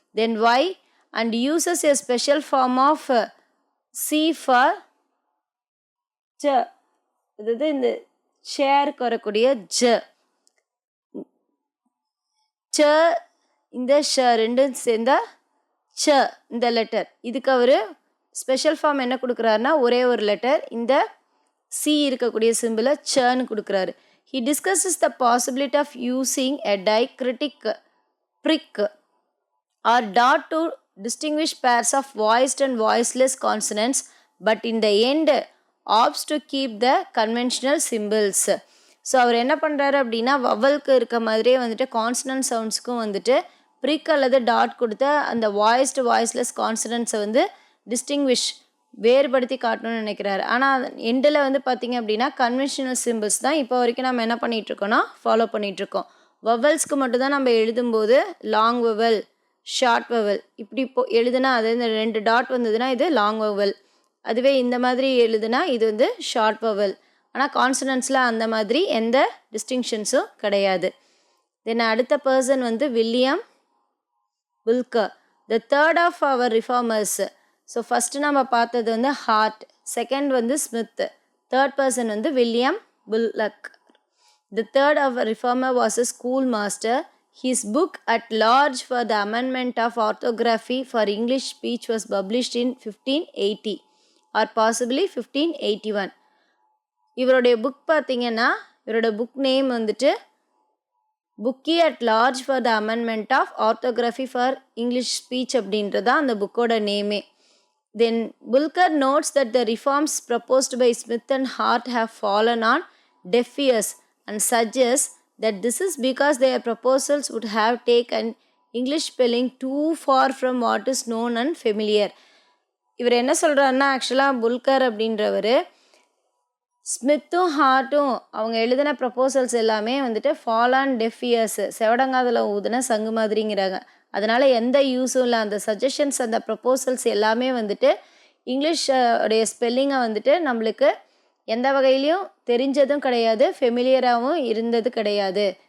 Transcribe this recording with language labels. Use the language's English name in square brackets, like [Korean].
[English] then y and uses a special form of c for [Tamil] ஜ, அதாவது இந்த ஷேருக்கு வரக்கூடிய ஜ, ச, இந்த ஷ ரெண்டும் சேர்ந்தா ச இந்த லெட்டர். இதுக்கு அவர் ஸ்பெஷல் ஃபார்ம் என்ன கொடுக்குறாருன்னா ஒரே ஒரு லெட்டர் இந்த சி இருக்கக்கூடிய சிம்பிளை சன்னு கொடுக்குறாரு. [English] He discusses the possibility of using a diacritic prick or dot to distinguish pairs of voiced and voiceless consonants, but in the end opts to keep the conventional symbols. [Tamil] So அவர் என்ன பண்ணுறாரு அப்படின்னா வவலுக்கு இருக்க மாதிரியே வந்துட்டு கான்சனன்ட் சவுண்ட்ஸுக்கும் வந்துட்டு ப்ரிக் அல்லது dot கொடுத்த அந்த வாய்ஸ்டு வாய்ஸ்லெஸ் கான்சனன்ட்ஸை வந்து டிஸ்டிங்விஷ் வேறுபடுத்தி காட்டணும்னு நினைக்கிறாரு. ஆனால் எண்டில் வந்து பார்த்திங்க அப்படின்னா கன்வென்ஷனல் சிம்பிள்ஸ் தான் இப்போ வரைக்கும் நம்ம என்ன பண்ணிகிட்ருக்கோன்னா ஃபாலோ பண்ணிகிட்ருக்கோம். வவல்ஸ்க்கு மட்டும்தான் நம்ம எழுதும்போது லாங் வவல், ஷார்ட் வவல் இப்படி எழுதுனா அது இந்த 2 டாட் வந்ததுன்னா இது லாங் வவல், அதுவே இந்த மாதிரி எழுதுனா இது வந்து ஷார்ட் வவல். ஆனால் கான்சனன்ட்ஸில் அந்த மாதிரி எந்த டிஸ்டிங்ஷன்ஸும் கிடையாது. தென் அடுத்த பர்சன் வந்து William Palghar, [English] The third of our reformers. [Tamil] So first நம்ம பார்த்தது வந்து ஹார்ட், செகண்ட் வந்து ஸ்மித், தேர்ட் பர்சன் வந்து William bullock. [English] The third of a reformer was a schoolmaster. His book at large for the amendment of orthography for English speech was published in 1580 or possibly 1581. [Tamil] இவருடைய book பார்த்தீங்கன்னா இவரோட book name வந்துட்டு புக்கி at large for the amendment of orthography for English speech அப்படின்றது தான் அந்த புக்கோட நேமே. [English] Then Bullokar notes that the reforms proposed by Smith and Hart have fallen on deaf ears and suggests that this is because their proposals would have taken English spelling too far from what is known and familiar. [Tamil] இவர் என்ன சொல்கிறாருன்னா ஆக்சுவலாக புல்கர் அப்படின்றவர் ஸ்மித்தும் ஹார்ட்டும் அவங்க எழுதின proposals எல்லாமே வந்துட்டு [English] fall on deaf ears, [Tamil] செவடங்காதில் ஊதுன சங்கு மாதிரிங்கிறாங்க. அதனால் எந்த யூஸும் இல்லை. அந்த சஜஷன்ஸ் அந்த ப்ரப்போசல்ஸ் எல்லாமே வந்துட்டு இங்கிலீஷ் உடைய ஸ்பெல்லிங்கை வந்துட்டு நம்மளுக்கு எந்த வகையிலையும் தெரிஞ்சதும் கிடையாது, ஃபெமிலியராகவும் இருந்தது கிடையாது.